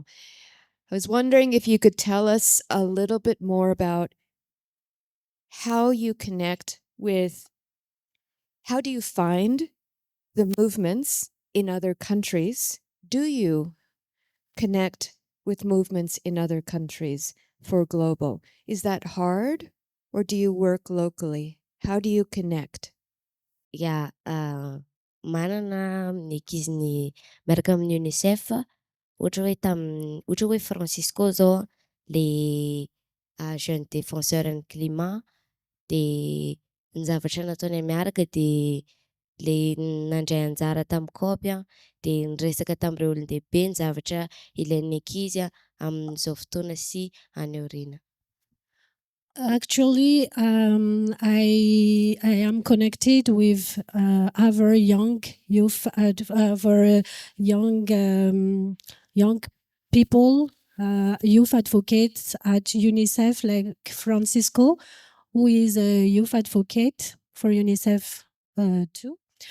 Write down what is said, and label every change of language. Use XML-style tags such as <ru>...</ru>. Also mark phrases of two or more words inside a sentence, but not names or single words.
<en>I was wondering if you could tell us a little bit more about how you connect with, how do you find the movements in other countries? Do you connect with movements in other countries for global? Is that hard, or do you work locally? How do you connect? Ya,</en> <mg>manana amin'ny ankiziny miaraka amin'ny UNICEF, ohatra hoe Francisco zao le</mg> <fr>jeune défenseur</fr> <mg>ny climat, de ny zavatra nataony miaraka de le nandray anjara tamin'ny COP de niresaka tamin'ireo olon-dehibe ny zavatra ilain'ny ankizy amin'izao fotoana sy any aoriana.</mg> <en>Actually, I am connected with other young youth, other young people, youth advocates at UNICEF, like Francisco, who is a youth advocate for UNICEF too.</en>